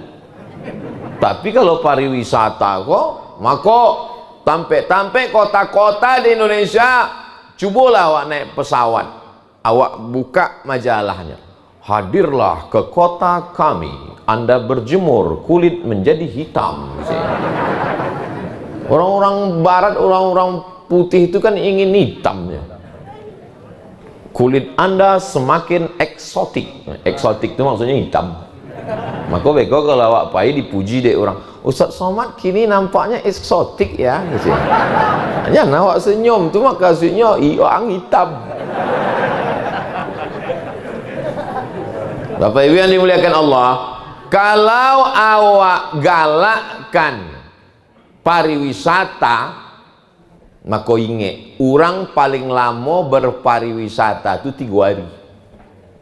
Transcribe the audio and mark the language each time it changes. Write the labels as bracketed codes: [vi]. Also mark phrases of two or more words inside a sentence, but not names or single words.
[id] Tapi kalau pariwisata kok, maka tampe kota-kota di Indonesia, cubalah awak naik pesawat, awak buka majalahnya, hadirlah ke kota kami, Anda berjemur, kulit menjadi hitam. Orang-orang barat, orang-orang putih itu kan ingin hitamnya. Kulit Anda semakin eksotik. Eksotik itu maksudnya hitam. [min] Maka beko kalau awak pai dipuji dek orang, Ustaz Somad [id] kini nampaknya eksotik ya. Hanya awak senyum tu maka maksudnya orang hitam. Bapak Ibu yang dimuliakan Allah, kalau awak galakkan pariwisata, maka ingat, orang paling lama berpariwisata itu 3 hari.